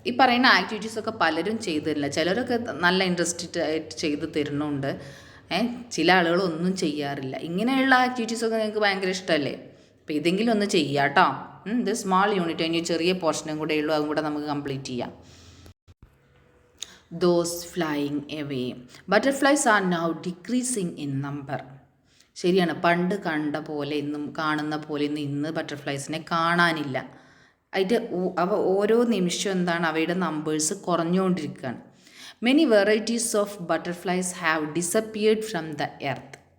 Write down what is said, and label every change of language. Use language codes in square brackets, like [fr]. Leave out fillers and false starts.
[ml] ഈ പറയുന്ന ആക്ടിവിറ്റീസൊക്കെ പലരും ചെയ്തു തരില്ല, ചിലരൊക്കെ നല്ല ഇൻട്രസ്റ്റഡ് ആയിട്ട് ചെയ്ത് തരുന്നുണ്ട്. ചില ആളുകൾ ഒന്നും ചെയ്യാറില്ല. ഇങ്ങനെയുള്ള ആക്ടിവിറ്റീസൊക്കെ നിങ്ങൾക്ക് ഭയങ്കര ഇഷ്ടമല്ലേ, അപ്പോൾ ഇതെങ്കിലും ഒന്ന് ചെയ്യാം കേട്ടോ. ഇത് സ്മാൾ യൂണിറ്റ്, അതിന് ചെറിയ പോർഷനും കൂടെ ഉള്ളൂ, അതും കൂടെ നമുക്ക് കംപ്ലീറ്റ് ചെയ്യാം. [en] Those flying away. Butterflies are now decreasing in number. [ml] ശരിയാണ്, പണ്ട് കണ്ട പോലെ ഇന്നും കാണുന്ന പോലെ ഇന്ന് ബട്ടർഫ്ലൈസിനെ കാണാനില്ല. അവ ഓരോ നിമിഷം എന്താണ്, അവയുടെ numbers കുറഞ്ഞുകൊണ്ടിരിക്കുകയാണ്. [en] Many varieties of butterflies have disappeared from the earth.